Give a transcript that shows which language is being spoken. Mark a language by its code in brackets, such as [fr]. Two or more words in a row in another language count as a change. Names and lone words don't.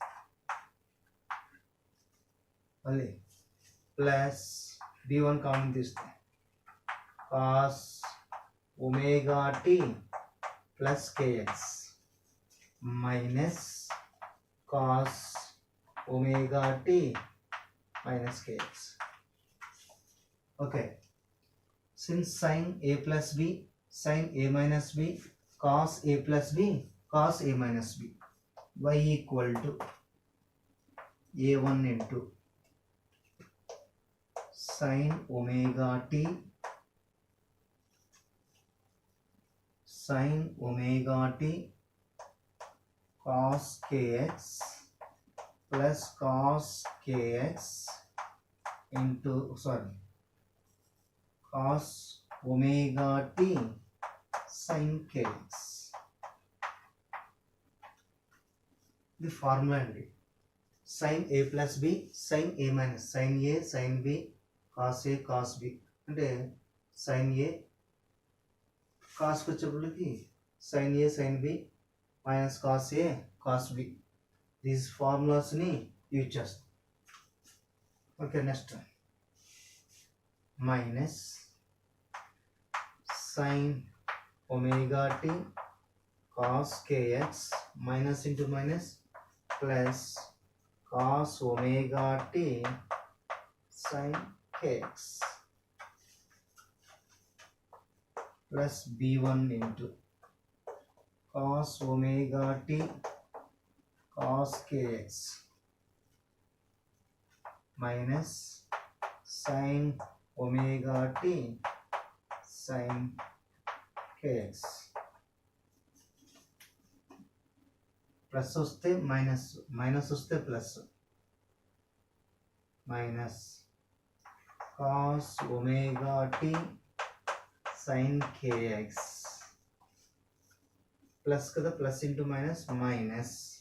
[en] మళ్ళీ plus b1 common తీస్తే cos omega t plus kx minus cos omega t minus kx. ఓకే, since sin a plus b, sin a minus b, cos a plus b, cos a minus b, y equal to a1 into sin omega t sin omega t cos kx plus cos kx into cos omega t sin kx. [te] ఇది ఫార్ములా అండి. [en] sin a plus b sin a మైనస్ sin a sin b cos a cos b అంటే sin a కాస్కి వచ్చేప్పటికి sin a sin b మైనస్ cos a cos b these formulasని use చేస్తాం. okay, next minus sin omega t cos kx minus into minus plus cos omega t sin kx plus b1 into cos omega t cos kx minus sin omega t sin kx [te] ప్లస్ వస్తే మైనస్, మైనస్ వస్తే ప్లస్, [en] మైనస్ cos omega t sin kx ప్లస్ కదా, plus into minus minus,